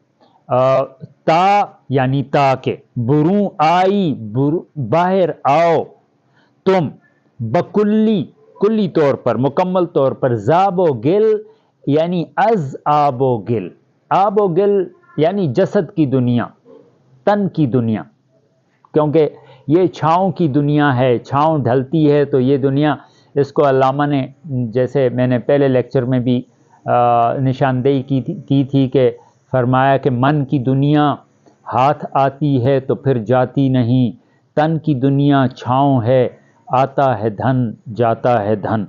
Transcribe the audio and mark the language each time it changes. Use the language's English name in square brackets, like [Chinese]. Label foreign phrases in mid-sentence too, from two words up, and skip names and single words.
[Urdu] تا یعنی تاکہ، بروں آئی باہر آؤ تم، بکلی کلی طور پر، مکمل طور پر، [Persian] زاب و گل یعنی از [Urdu] آب و گل، آب و گل یعنی جسد کی دنیا، تن کی دنیا، کیونکہ یہ چھاؤں کی دنیا ہے، چھاؤں ڈھلتی ہے تو یہ دنیا، اس کو علامہ نے، جیسے میں نے پہلے لیکچر میں بھی نشاندہی کی تھی کہ فرمایا کہ من کی دنیا ہاتھ آتی ہے تو پھر جاتی نہیں، تن کی دنیا چھاؤں ہے، آتا ہے دھن جاتا ہے دھن۔